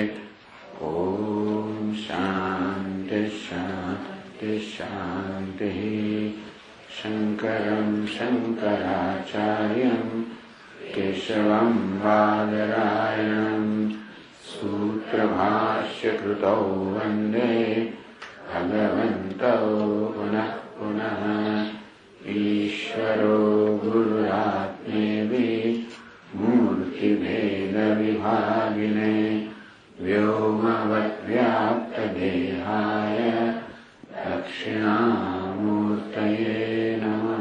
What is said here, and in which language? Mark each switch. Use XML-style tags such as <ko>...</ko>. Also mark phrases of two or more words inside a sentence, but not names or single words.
<sa>ઓમ શાંતિ શાંતિ શાંતિ. શંકરં શંકરાચાર્યં કેશવં બાદરાયણં સૂત્ર सूत्रभाष्यकृतौ वन्दे भगवन्तौ पुनः पुनः। ईश्वरो गुरुरात्मेति मूर्तिभेदविभागिने व्योमवद्व्याप्तदेहाय दक्षिणामूर्तये नमः।</sa>